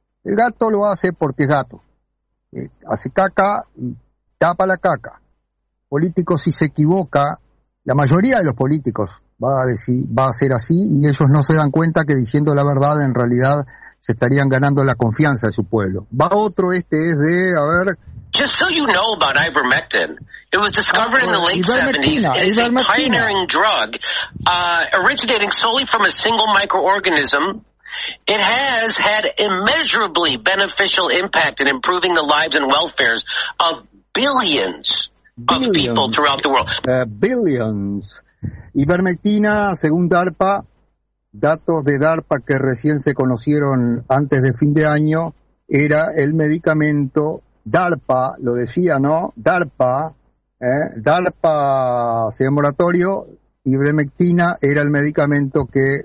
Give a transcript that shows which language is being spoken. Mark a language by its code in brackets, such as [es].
[es] El gato lo hace porque es gato. Hace caca y tapa la caca. Político, si se equivoca, la mayoría de los políticos va a decir, va a ser así, y ellos no se dan cuenta que diciendo la verdad en realidad se estarían ganando la confianza de su pueblo. Va otro, este es de, a ver. [en] Just so you know about ivermectin, it was discovered in the late 70s. It is a pioneering drug, originating solely from a single microorganism. It has had immeasurably beneficial impact in improving the lives and welfares of billions of people throughout the world. Billions. [es] Ivermectina, según DARPA, datos de DARPA que recién se conocieron antes de fin de año, era el medicamento DARPA, lo decía, ¿no? DARPA, DARPA, señor Moratorio, ivermectina era el medicamento que